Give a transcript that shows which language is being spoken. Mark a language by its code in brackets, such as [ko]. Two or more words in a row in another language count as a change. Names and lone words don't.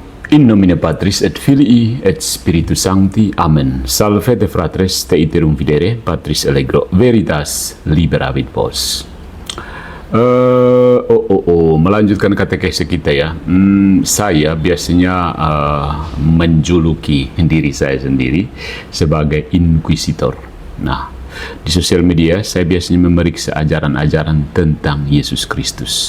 [la] In nomine Patris et Filii et Spiritus Sancti. Amen. Salvete fratres, te iterum videre, Patris allegro, veritas liberavit vos. [id] Melanjutkan katekese kita ya. Saya biasanya menjuluki diri saya sendiri sebagai inquisitor. Nah, di sosial media saya biasanya memeriksa ajaran-ajaran tentang Yesus Kristus.